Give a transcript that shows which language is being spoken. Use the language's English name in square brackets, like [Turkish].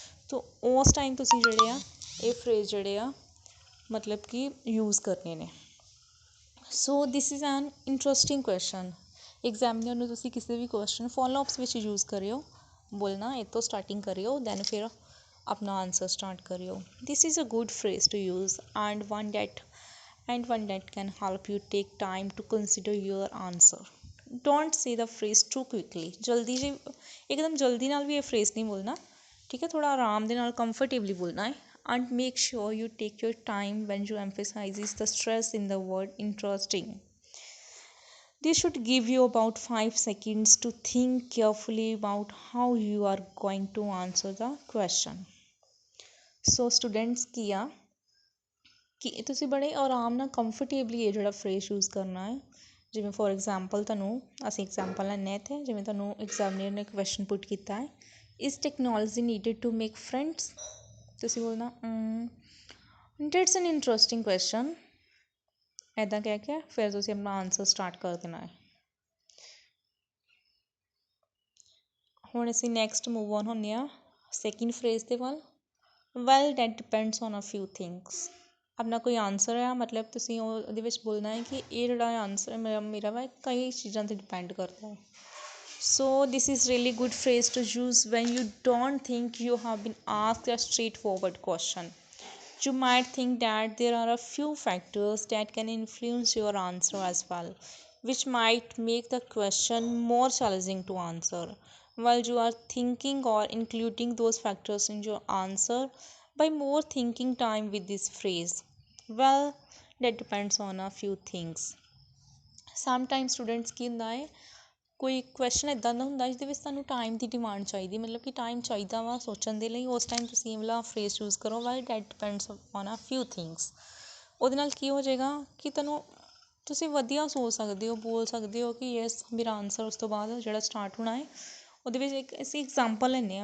[Punjabi] ਤਾਂ ਉਸ ਟਾਈਮ ਤੁਸੀਂ ਜਿਹੜੇ ਆ ਇਹ ਫਰੇਜ਼ ਜਿਹੜੇ ਆ ਮਤਲਬ ਕਿ ਯੂਜ਼ ਕਰਨੇ ਨੇ. [English] So this is an interesting question. [Punjabi] Examiner ਨੂੰ ਤੁਸੀਂ ਕਿਸੇ ਵੀ ਕੁਐਸਚਨ ਫੋਲੋ ਅਪਸ ਵਿੱਚ ਯੂਜ਼ ਕਰਿਓ, ਬੋਲਣਾ ਇਹ ਤੋਂ ਸਟਾਰਟਿੰਗ ਕਰਿਓ, ਦੈਨ ਫਿਰ ਆਪਣਾ ਆਨਸਰ ਸਟਾਰਟ ਕਰਿਓ. [English] This is a good phrase to use and one that can help you take time to consider your answer. Don't say the phrase too quickly. [Punjabi] ਜਲਦੀ ਜੀ ਇੱਕਦਮ ਜਲਦੀ ਨਾਲ ਵੀ ਇਹ ਫਰੇਜ਼ ਨਹੀਂ ਬੋਲਣਾ, ਠੀਕ ਹੈ. ਥੋੜ੍ਹਾ ਆਰਾਮ ਦੇ ਨਾਲ ਕੰਫਰਟੇਬਲੀ ਬੋਲਣਾ ਹੈ. [English] and make sure you take your time when you emphasizes the stress in the word interesting. This should give you about 5 seconds to think carefully about how you are going to answer the question. So students [Punjabi] ਕੀ ਆ ਕਿ ਤੁਸੀਂ ਬੜੇ ਆਰਾਮ ਨਾਲ comfortably ਇਹ ਜਿਹੜਾ phrase use ਕਰਨਾ ਹੈ। ਜਿਵੇਂ ਫੋਰ ਐਗਜ਼ਾਮਪਲ ਤੁਹਾਨੂੰ ਅਸੀਂ ਐਗਜ਼ਾਮਪਲ ਲੈਂਦੇ ਇੱਥੇ, ਜਿਵੇਂ ਤੁਹਾਨੂੰ ਐਗਜ਼ਾਮੀਨਰ ਨੇ ਕੁਐਸਚਨ ਪੁੱਟ ਕੀਤਾ ਹੈ, [English] Is technology needed to make friends. [Punjabi] ਤੁਸੀਂ ਬੋਲਣਾ [English] that's an interesting question, [Punjabi] ਇੱਦਾਂ ਕਹਿ ਕੇ ਫਿਰ ਤੁਸੀਂ ਆਪਣਾ ਆਨਸਰ ਸਟਾਰਟ ਕਰ ਦੇਣਾ ਹੈ। ਹੁਣ ਅਸੀਂ ਨੈਕਸਟ ਮੂਵ ਔਨ ਹੁੰਦੇ ਹਾਂ ਸੈਕਿੰਡ ਫਰੇਜ਼ ਦੇ ਵੱਲ। [English] Well that depends on a few things. [Punjabi] ਆਪਣਾ ਕੋਈ ਆਨਸਰ ਆ, ਮਤਲਬ ਤੁਸੀਂ ਉਹਦੇ ਵਿੱਚ ਬੋਲਣਾ ਹੈ ਕਿ ਇਹ ਜਿਹੜਾ ਆਨਸਰ ਮੇਰਾ ਵਾ ਕਈ ਚੀਜ਼ਾਂ 'ਤੇ ਡਿਪੈਂਡ ਕਰਦਾ ਹੈ। [English] So this is really good phrase to use when you don't think you have been asked a straightforward question. You might think that there are a few factors that can influence your answer as well, which might make the question more challenging to answer. While you are thinking or including those factors in your answer, by more thinking time with this phrase. Well, that depends on a few things. Sometimes students [Punjabi] ਕੀ ਹੁੰਦਾ ਹੈ, ਕੋਈ question ਇੱਦਾਂ ਦਾ ਹੁੰਦਾ ਜਿਹਦੇ ਵਿੱਚ ਤੁਹਾਨੂੰ time ਦੀ demand ਚਾਹੀਦੀ, ਮਤਲਬ ਕਿ ਟਾਈਮ ਚਾਹੀਦਾ ਵਾ ਸੋਚਣ ਦੇ ਲਈ, ਉਸ ਟਾਈਮ ਤੁਸੀਂ ਇਹ ਵਾਲਾ ਫਰੇਜ਼ ਯੂਜ਼ ਕਰੋ, [English] Well that depends on a few things. [Punjabi] ਉਹਦੇ ਨਾਲ ਕੀ ਹੋ ਜਾਏਗਾ ਕਿ ਤੁਸੀਂ ਵਧੀਆ ਸੋਚ ਸਕਦੇ ਹੋ, ਬੋਲ ਸਕਦੇ ਹੋ ਕਿ ਯੈਸ ਮੇਰਾ ਆਨਸਰ ਉਸ ਤੋਂ ਬਾਅਦ ਜਿਹੜਾ ਸਟਾਰਟ ਹੋਣਾ ਹੈ ਉਹਦੇ ਵਿੱਚ ਇੱਕ ਅਸੀਂ ਐਗਜ਼ਾਮਪਲ ਲੈਂਦੇ ਹਾਂ।